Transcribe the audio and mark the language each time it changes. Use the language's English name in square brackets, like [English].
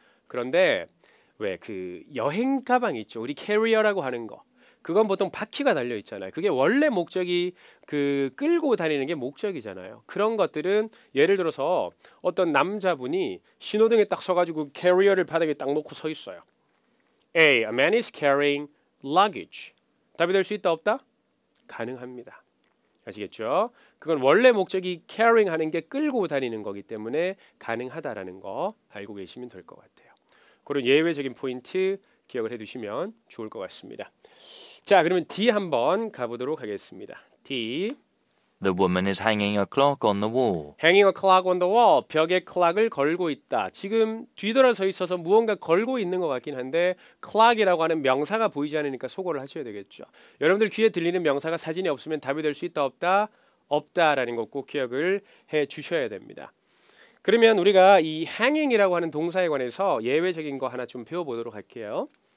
[Korean] 그런데 왜 그 여행 가방 있죠. 우리 캐리어라고 하는 거. 그건 보통 바퀴가 달려 있잖아요. 그게 원래 목적이 그 끌고 다니는 게 목적이잖아요. 그런 것들은 예를 들어서 어떤 남자분이 신호등에 딱 서가지고 캐리어를 바닥에 딱 놓고 서 있어요. [English] A man is carrying luggage. [Korean] 답이 될 수 있다 없다? 가능합니다. 아시겠죠? 그건 원래 목적이 carrying 하는 게 끌고 다니는 거기 때문에 가능하다라는 거 알고 계시면 될 것 같아요. 그런 예외적인 포인트 기억을 해두시면 좋을 것 같습니다. 자, 그러면 D 한번 가보도록 하겠습니다. D. [English] The woman is hanging a clock on the wall. Hanging a clock on the wall. [Korean] 벽에 클락을 걸고 있다. 지금 뒤돌아서 있어서 무언가 걸고 있는 것 같긴 한데 clock이라고 하는 명사가 보이지 않으니까 소거를 하셔야 되겠죠. 여러분들 귀에 들리는 명사가 사진이 없으면 답이 될 수 있다 없다? 없다라는 거 꼭 기억을 해 주셔야 됩니다. 그러면 우리가 이 hanging이라고 하는 동사에 관해서 예외적인 거 하나 좀 배워보도록 할게요.